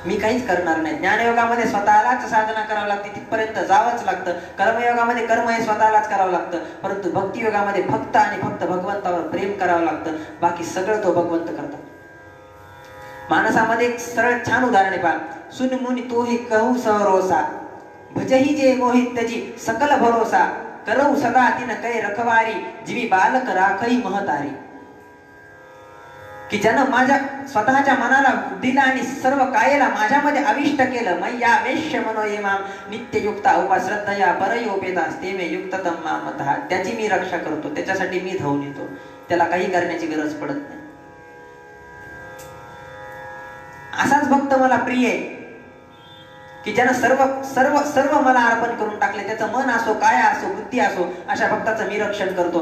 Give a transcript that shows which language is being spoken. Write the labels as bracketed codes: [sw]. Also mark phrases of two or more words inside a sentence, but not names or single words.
[mr] मी काहीच करणार नाही. ज्ञानयोगामध्ये स्वतःलाच साधना करावी लागते, तिथपर्यंत जावंच लागतं. कर्मयोगामध्ये कर्म हे स्वतःलाच करावं लागतं. परंतु भक्तियोगामध्ये फक्त आणि फक्त भगवंतावर प्रेम करावं लागतं. बाकी सगळं तो भगवंत करतात. मानसामध्ये एक सरळ छान उदाहरण आहे पहा. [awa] सुन मुनी तोही कहू सहरोसा, भजही जे मोहित त्याची सकल भरोसा, करऊ सदा तिन कै रखवारी, जीवी बालक राखई महतारी. [mr] की ज्यानं माझ्या स्वतःच्या मनाला, बुद्धीला आणि सर्व कायेला माझ्यामध्ये अविष्ट केलं. [sa] मैया वेश्य मनोयमाम नित्ययुक्ता उपाश्रद्धया परयोपेदास्ते मे युक्ततम मामतः. [mr] त्याची मी रक्षा करतो, त्याच्यासाठी मी धावून येतो. त्याला काही करण्याची गरज पडत नाही. असाच भक्त मला प्रिय आहे की ज्यानं सर्व सर्व सर्व मला अर्पण करून टाकले. त्याचं मन असो, काय असो, बुद्धी असो, अशा भक्ताचं मी रक्षण करतो.